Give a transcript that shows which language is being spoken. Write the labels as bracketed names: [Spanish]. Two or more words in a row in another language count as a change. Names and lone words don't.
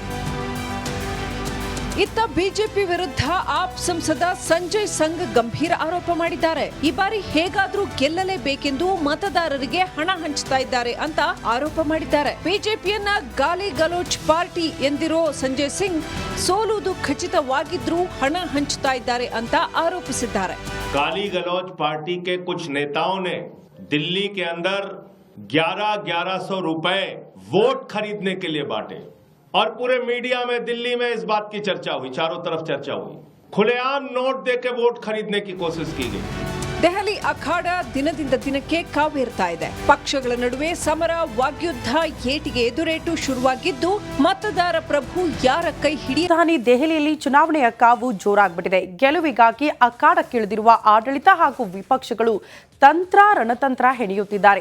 [Kannada] ಇತ್ತ ಬಿಜೆಪಿ ವಿರುದ್ಧ ಆಪ್ ಸಂಸದ ಸಂಜಯ್ ಸಂಗ್ ಗಂಭೀರ ಆರೋಪ ಮಾಡಿದ್ದಾರೆ. ಈ ಬಾರಿ ಹೇಗಾದ್ರೂ ಗೆಲ್ಲಲೇಬೇಕೆಂದು ಮತದಾರರಿಗೆ ಹಣ ಹಂಚ್ತಾ ಇದ್ದಾರೆ ಅಂತ ಆರೋಪ ಮಾಡಿದ್ದಾರೆ. ಬಿಜೆಪಿಯನ್ನ [Hindi] गाली गलौज [Kannada] ಪಾರ್ಟಿ ಎಂದಿರೋ ಸಂಜಯ್ ಸಿಂಗ್ ಸೋಲುವುದು ಖಚಿತವಾಗಿದ್ರೂ ಹಣ ಹಂಚ್ತಾ ಇದ್ದಾರೆ ಅಂತ ಆರೋಪಿಸಿದ್ದಾರೆ. [Hindi] गाली गलौज पार्टी के कुछ नेताओं ने दिल्ली के अंदर 1100 रुपए वोट खरीदने के लिए बांटे और पूरे मीडिया में दिल्ली में इस बात की चर्चा हुई, चारों तरफ चर्चा हुई, खुलेआम नोट देके वोट खरीदने की कोशिश की गई. [Kannada] ದೆಹಲಿ ಅಖಾಡ ದಿನದಿಂದ ದಿನಕ್ಕೆ ಕಾವೇರ್ತಾ ಇದೆ. ಪಕ್ಷಗಳ ನಡುವೆ ಸಮರ, ವಾಗ್ಯುದ್ಧ, ಏಟಿಗೆ ಎದುರೇಟು ಶುರುವಾಗಿದ್ದು ಮತದಾರ ಪ್ರಭು ಯಾರ ಕೈ ಹಿಡಿಯ. ರಾಜಧಾನಿ ದೆಹಲಿಯಲ್ಲಿ ಚುನಾವಣೆಯ ಕಾವು ಜೋರಾಗ್ಬಿಟ್ಟಿದೆ. ಗೆಲುವಿಗಾಗಿ ಅಖಾಡಕ್ಕಿಳಿದಿರುವ ಆಡಳಿತ ಹಾಗೂ ವಿಪಕ್ಷಗಳು ತಂತ್ರ ರಣತಂತ್ರ ಹೆಣೆಯುತ್ತಿದ್ದಾರೆ.